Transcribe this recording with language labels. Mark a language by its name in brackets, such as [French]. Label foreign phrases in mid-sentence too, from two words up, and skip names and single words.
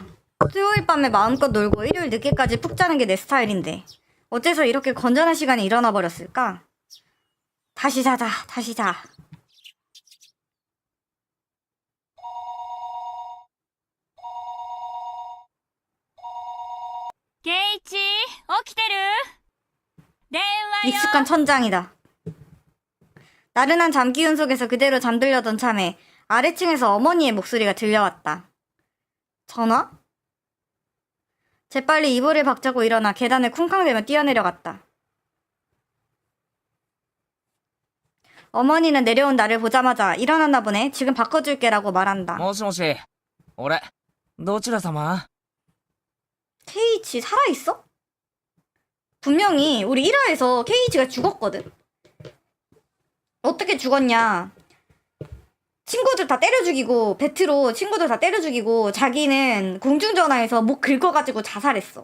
[Korean] 수요일 밤에 마음껏 놀고 일요일 늦게까지 푹 자는 게 내 스타일인데 어째서 이렇게 건전한 시간에 일어나 버렸을까? 다시 자자, 다시 자. 게이치, [Japanese] 起きてる? 電話よ. [Korean] 익숙한 천장이다. 나른한 잠기운 속에서 그대로 잠들려던 참에 아래층에서 어머니의 목소리가 들려왔다. 전화? 재빨리 이불을 박차고 일어나 계단을 쿵쾅대며 뛰어내려갔다. 어머니는 내려온 나를 보자마자 일어났나 보네. 지금 바꿔줄게라고 말한다. [Japanese] もしもし、俺、どちら様? [Korean] 케이치 살아있어? 분명히 우리 1화에서 케이치가 죽었거든. 어떻게 죽었냐. 친구들 다 때려 죽이고 배트로 친구들 다 때려 죽이고 자기는 공중전화에서 목 긁어가지고 자살했어.